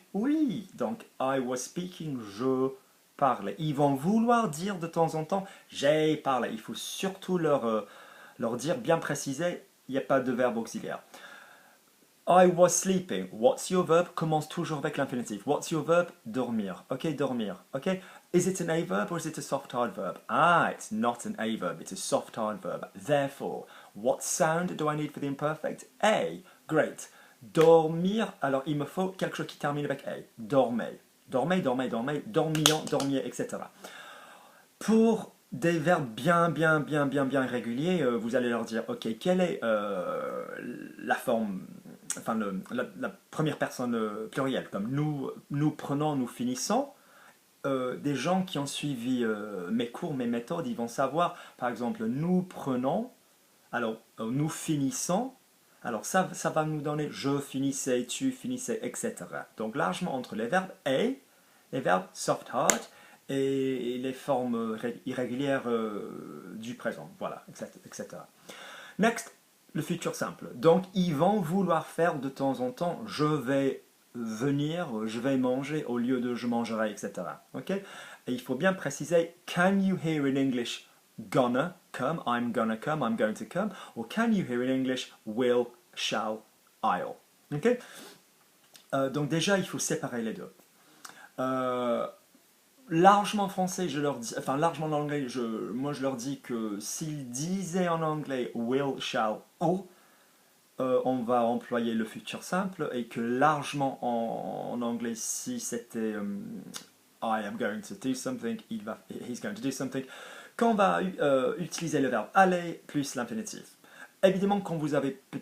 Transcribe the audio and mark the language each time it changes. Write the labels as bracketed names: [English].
[French] Oui, donc [English] I was speaking, [French] je parlais. Ils vont vouloir dire de temps en temps j'ai parlé. Il faut surtout leur dire bien préciser, il n'y a pas de verbe auxiliaire. [English] I was sleeping. What's your verb? [French] Commence toujours avec l'infinitif. [English] What's your verb? [French] Dormir. Ok, dormir. [English] Ok. Is it an A verb or is it a soft hard verb? Ah, it's not an A verb. It's a soft hard verb. Therefore, what sound do I need for the imperfect? A. Great. Dormir. [French] Alors, il me faut quelque chose qui termine avec A. Dormez. Dormez, dormez, dormez. Dormions, dormiez, etc. Pour des verbes bien irréguliers, vous allez leur dire, ok, quelle est la forme, enfin la première personne plurielle, comme nous prenons, nous finissons. Des gens qui ont suivi mes cours, mes méthodes, ils vont savoir, par exemple, nous prenons, alors nous finissons, alors ça va nous donner je finissais, tu finissais, etc. Donc largement entre les verbes a, les verbes soft hard et les formes irrégulières du présent, voilà, etc. [English] Next, [French] le futur simple. Donc ils vont vouloir faire de temps en temps je vais venir, je vais manger au lieu de je mangerai, etc. Ok? Et il faut bien préciser, [English] can you hear in English gonna come, I'm gonna come, I'm going to come, or can you hear in English will, shall, I'll. Ok? [French] Donc déjà, il faut séparer les deux. Largement en français, je leur dis, enfin largement en anglais, moi je leur dis que s'ils disaient en anglais [English] will, shall, [French] ou, on va employer le futur simple et que largement en anglais, si c'était [English] I am going to do something, [French] he's going to do something, qu'on va utiliser le verbe aller plus l'infinitif. Évidemment, quand vous avez